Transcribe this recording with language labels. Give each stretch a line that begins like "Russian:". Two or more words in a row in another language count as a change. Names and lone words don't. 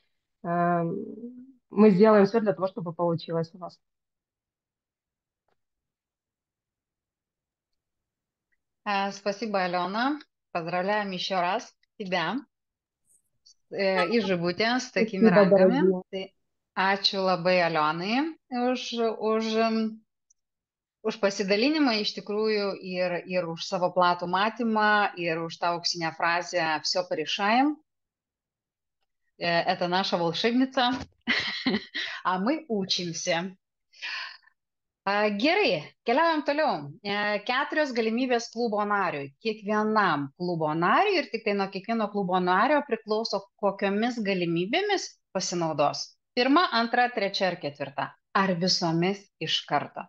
Russian: Мы сделаем все для того, чтобы получилось у вас. Спасибо, Алена. Поздравляем еще раз тебя из Žibutė с такими Спасибо, rankami. дорогие.
Lithuanian: Tai ačiū labai Alenai už pasidalinimą iš tikrųjų ir už savo platų matymą ir už tą auksinę frazę
Russian: «Все порешаем». Это наша волшебница, а мы учимся.
Lithuanian: Gerai, keliaujam toliau. 4 galimybės klubo nariui. Kiekvienam klubo nariui ir tik tai nuo kiekvieno klubo nario priklauso, kokiomis galimybėmis pasinaudos. 1, 2, 3 ar 4. Ar visomis iš karto.